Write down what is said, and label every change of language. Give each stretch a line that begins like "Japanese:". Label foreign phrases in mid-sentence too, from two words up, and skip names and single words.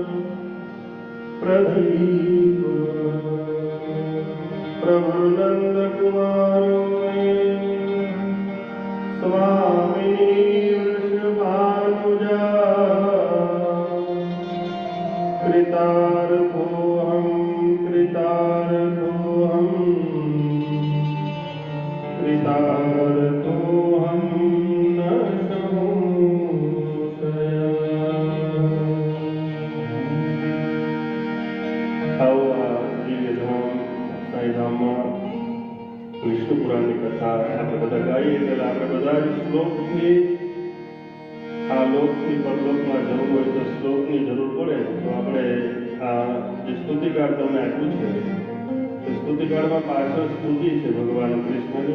Sanskrit: प्रदीपो प्रभुनन्दकुमारो मे स्वामी वृषभानुजा कृतार्थोऽहं न संशयः।
Gujarati: આવો આ દિવ્યધામ સાંઈધામમાં વિષ્ણુ પુરાણની કથા આપણે બધા ગાઈએ ત્યારે આપણે બધા જ શ્લોકથી આ લોકથી પરલોકમાં જવું હોય તો શ્લોકની જરૂર પડે તો આપણે આ જે સ્તુતિકાળ તમને આપ્યું છે એ સ્તુતિકાળમાં પાછળ સ્તુતિ છે ભગવાન કૃષ્ણની.